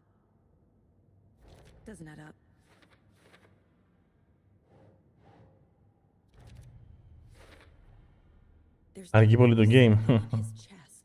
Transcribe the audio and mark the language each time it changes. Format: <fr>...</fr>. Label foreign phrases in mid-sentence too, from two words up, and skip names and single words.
<en>Doesn't add up. There's</en> <el>Αργεί πολύ το game.</el> <en>his chest.</en>